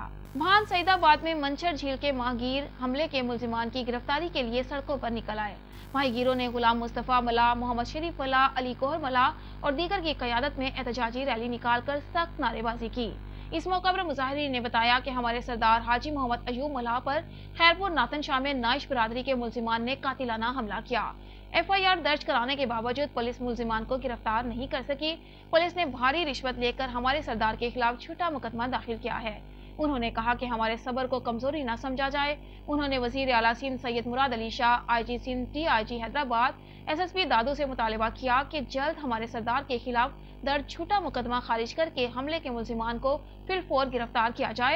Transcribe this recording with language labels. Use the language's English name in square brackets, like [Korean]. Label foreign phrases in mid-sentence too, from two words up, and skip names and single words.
[Urdu] بھان سعیدآباد میں منچھر جھیل کے ماہیگیر حملے کے ملزمان کی گرفتاری کے لیے سڑکوں پر نکل آئے. ماہیگیروں نے غلام مصطفیٰ ملاح، محمد شریف ملاح، علی گوہر ملاح اور دیگر کی قیادت میں احتجاجی ریلی نکال کر سخت نعرے بازی کی. اس موقع پر مظاہرین نے بتایا کہ ہمارے سردار حاجی محمد ایوب ملاح پر خیرپور ناتھن شاہ میں نائچ برادری کے ملزمان نے قاتلانہ حملہ کیا. FIR درج کرانے کے باوجود پولیس ملزمان کو گرفتار نہیں کر سکی. پولیس نے بھاری رشوت لے کر ہمارے سردار کے خلاف جھوٹا مقدمہ داخل کیا ہے. انہوں نے کہا کہ ہمارے صبر کو کمزوری نہ سمجھا جائے. انہوں نے وزیر اعلیٰ سندھ سید مراد علی شاہ، IG سندھ، DIG حیدرآباد، SSP دادو سے مطالبہ کیا کہ جلد ہمارے سردار کے خلاف درج جھوٹا مقدمہ خارج کر کے حملے کے ملزمان کو فی الفور گرفتار کیا جائے.